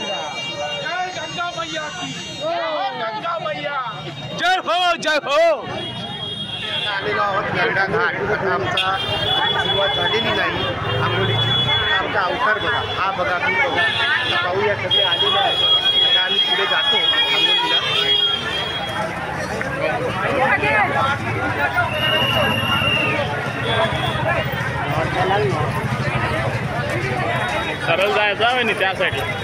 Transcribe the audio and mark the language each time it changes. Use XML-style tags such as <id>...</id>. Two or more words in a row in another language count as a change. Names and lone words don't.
<hi>जय गंगा मैया की. गंगा मैया. जय हो जय हो.</hi> <mr>आता आलेलो आहोत गरडा घाट. आता आमचा सुरुवात झालेली नाही आंघोळीची. आमचा अवतार बघा, हा बघा, मी बघा. आता पाहूया सगळे आलेले आहेत. आता आम्ही पुढे जातो आंघोळीला. सरळ जायचं आहे ना त्या साईडला.</mr>